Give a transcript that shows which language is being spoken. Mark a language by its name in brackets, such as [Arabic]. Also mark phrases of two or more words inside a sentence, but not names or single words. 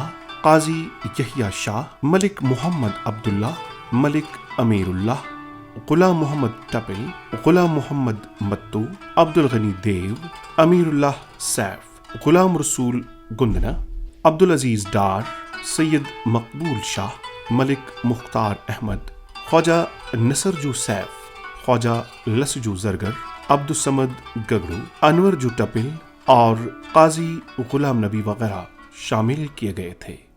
[Urdu] قاضی یحییٰ شاہ، ملک محمد عبداللہ، ملک امیر اللہ، غلام محمد ٹپل، غلام محمد متو، عبدالغنی دیو، امیر اللہ سیف، غلام رسول گندنا، عبدالعزیز ڈار، سید مقبول شاہ، ملک مختار احمد، خواجہ نصرجو سیف، خواجہ لسجو زرگر، عبدالصمد گگڑو، انور جو ٹپل اور قاضی غلام نبی وغیرہ شامل کیے گئے تھے۔